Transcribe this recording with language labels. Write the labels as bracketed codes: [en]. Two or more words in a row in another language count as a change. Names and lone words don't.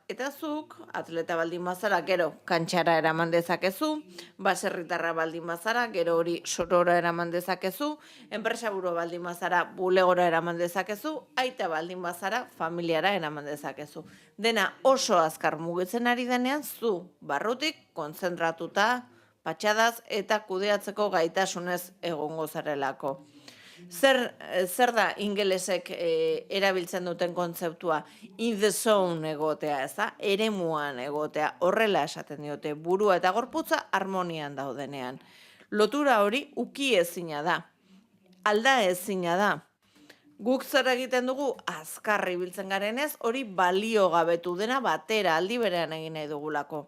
[eu] Eta zuk, atleta baldin bazara, gero kantxara eraman dezakezu, baserritarra baldin bazara, gero hori sorora eraman dezakezu, enpresaburu baldin bazara, bulegora eraman dezakezu, aita baldin bazara, familiara eraman dezakezu. Dena oso azkar mugitzen ari denean, zu barrutik kontzentratuta, patxadaz eta kudeatzeko gaitasunez egongo zarelako. Zer da ingelesek erabiltzen duten kontzeptua? [en] In the zone [eu] egotea, ez da? Eremuan egotea, horrela esaten diote, burua eta gorputza harmonian daudenean. Lotura hori uki ezina da, alda ezina da. Guk zer egiten dugu azkarri biltzen garenez, hori balio gabetu dena batera aldi berean egin nahi dugulako.